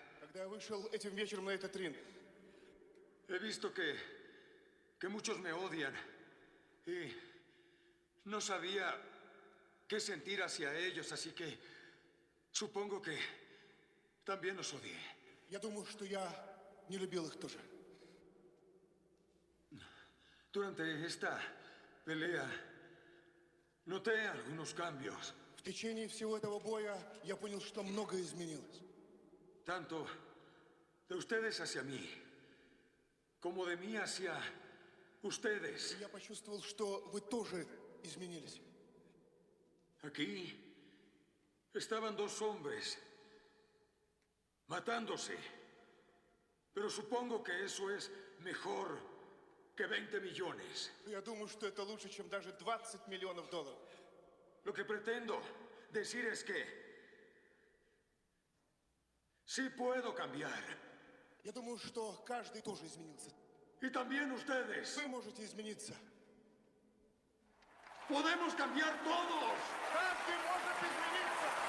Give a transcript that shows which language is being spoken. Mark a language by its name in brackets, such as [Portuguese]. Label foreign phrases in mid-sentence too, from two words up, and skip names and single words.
[Spanish] He visto que muchos me odian y no sabía qué sentir hacia ellos, así que supongo que también los odié. Durante esta pelea noté algunos cambios. [Russian] В течение всего этого боя я понял, что многое изменилось. [Spanish] Tanto de ustedes hacia mí, como de mí hacia ustedes. [Russian] Я почувствовал, что вы тоже изменились. [Spanish] Aquí estaban dos hombres matándose, pero supongo que eso es mejor que 20 millones. [Russian] Я думаю, что это лучше, чем даже 20 миллионов долларов. [Spanish] Lo que pretendo decir es que sí puedo cambiar. [Russian] Я думаю, что каждый тоже изменился. [Spanish] Y también ustedes. [Russian] Вы можете измениться. [Spanish] Podemos cambiar todos. [Russian] Каждый может измениться.